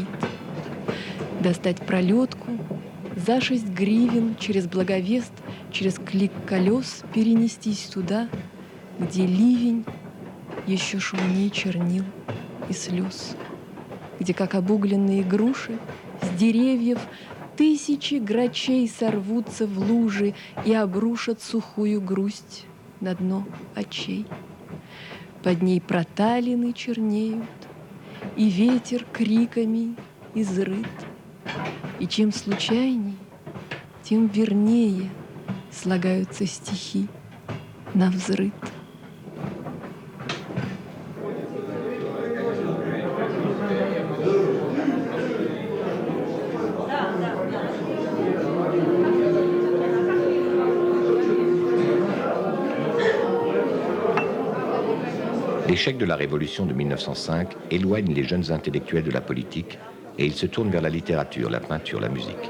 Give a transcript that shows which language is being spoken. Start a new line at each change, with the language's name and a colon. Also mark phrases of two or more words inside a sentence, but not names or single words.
Russian: Достать пролетку, за 6 гривен через Благовест, через клик колес перенестись туда, где ливень еще шумнее чернил и слез, где, как обугленные груши, с деревьев тысячи грачей сорвутся в лужи и обрушат сухую грусть на дно очей. Под ней проталины чернеют, и ветер криками изрыт. И чем случайней, тем вернее слагаются стихи навзрыд.
French: L'échec de la Révolution de 1905 éloigne les jeunes intellectuels de la politique et ils se tournent vers la littérature, la peinture, la musique.